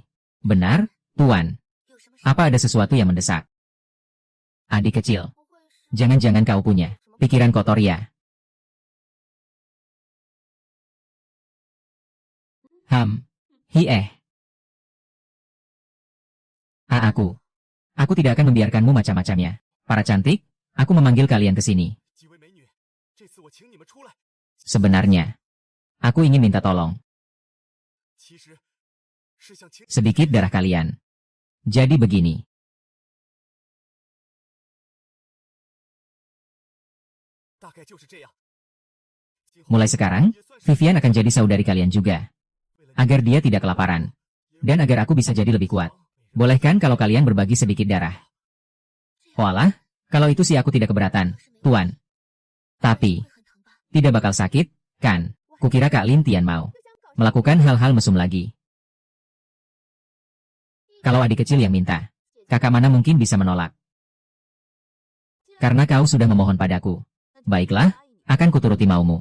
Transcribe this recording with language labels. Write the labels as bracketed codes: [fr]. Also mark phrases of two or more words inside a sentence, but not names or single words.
[id] Benar, Tuan. [zh] 有什么事？ [id] Apa ada sesuatu yang mendesak? Adik kecil, [zh] 不会是 [id] jangan-jangan kau punya pikiran kotor ya? Hieh. Aku tidak akan membiarkanmu macam-macamnya. Para cantik, aku memanggil kalian ke sini. [zh] 几位美女，这次我请你们出来， [id] Sebenarnya, aku ingin minta tolong. [zh] 其实是想请 [id] Sedikit darah kalian. Jadi begini. [zh] " 大概就是这样。 [id] Mulai sekarang, Vivian akan jadi saudari kalian juga. Agar dia tidak kelaparan. Dan agar aku bisa jadi lebih kuat. Bolehkan kalau kalian berbagi sedikit darah? Walah, kalau itu sih aku tidak keberatan, Tuan. Tapi, [zh] 会很疼吧？ [id] tidak bakal sakit, kan? Kukira Kak Lintian mau melakukan hal-hal mesum lagi. Kalau adik kecil yang minta, kakak mana mungkin bisa menolak? Karena kau sudah memohon padaku. Baiklah, akan kuturuti maumu.